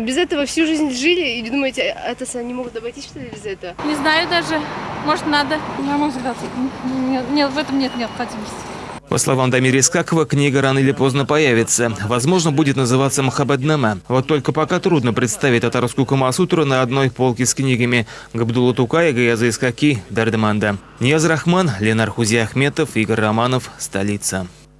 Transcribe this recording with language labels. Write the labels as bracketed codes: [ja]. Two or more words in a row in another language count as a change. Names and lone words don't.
[ru] Без этого всю жизнь жили. И думаете, это они могут обойтись, что ли, без этого? Не знаю даже. Может, надо. На мой взгляд, нет, в этом нет необходимости. По словам Дамира Исхакова, книга рано или поздно появится. Возможно, будет называться «Махаббатнама». Вот только пока трудно представить татарскую Камасутру на одной полке с книгами Габдулла Тукая, Гаяза Исхаки, Дардаманда. Нияз Рахман, Ленар Хузи Ахметов, Игорь Романов, столица.